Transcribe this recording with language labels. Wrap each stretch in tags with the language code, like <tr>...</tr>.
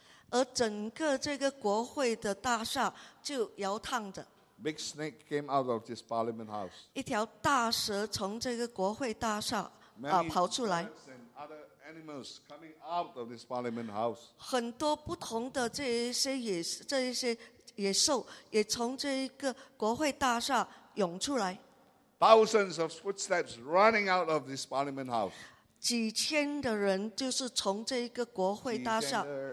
<zh>而整个这个国会的大厦就摇荡着。</zh> <en>Big snake came out of this parliament house.</en> <zh>一条大蛇从这个国会大厦跑出来。</zh> <en>Many birds and other animals coming out of this parliament house.</en> <zh>很多不同的这一些野兽也从这一个国会大厦涌出来。</zh> <en>Thousands of footsteps running out of this parliament house.</en> <zh>几千的人就是从这一个国会大厦。</zh>